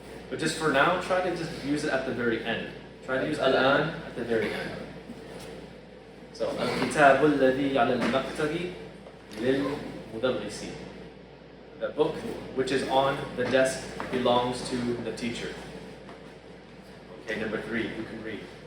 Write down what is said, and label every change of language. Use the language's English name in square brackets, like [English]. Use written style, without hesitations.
[English] But just for now, try to just use it at the very end. Try to use al-an at the very end. [Arabic] So, الكتاب الذي على المكتب للمدرس. [English] The book which is on the desk belongs to the teacher. Okay, number 3, you can read.